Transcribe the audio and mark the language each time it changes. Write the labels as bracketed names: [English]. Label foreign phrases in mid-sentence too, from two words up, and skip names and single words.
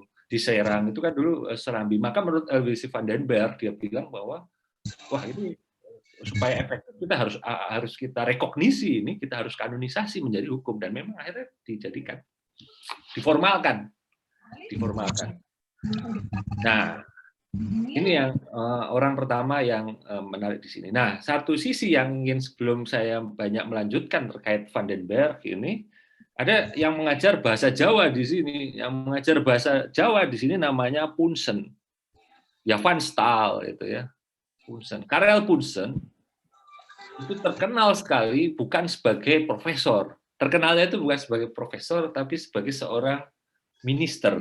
[Indonesian] Di Serang itu kan dulu Serambi. Maka menurut Elwisi van den Berg dia bilang bahwa wah ini supaya efektif kita harus kita rekognisi ini, kita harus kanonisasi menjadi hukum dan memang akhirnya dijadikan diformalkan. Nah, ini yang orang pertama yang menarik di sini. Nah, satu sisi yang ingin sebelum saya banyak melanjutkan terkait van den Berg ini, ada yang mengajar bahasa Jawa di sini. Yang mengajar bahasa Jawa di sini namanya Punsen. Ya Van Staal itu ya. Punsen. Karel Punsen itu terkenal sekali bukan sebagai profesor. Terkenalnya itu bukan sebagai profesor, tapi sebagai seorang minister.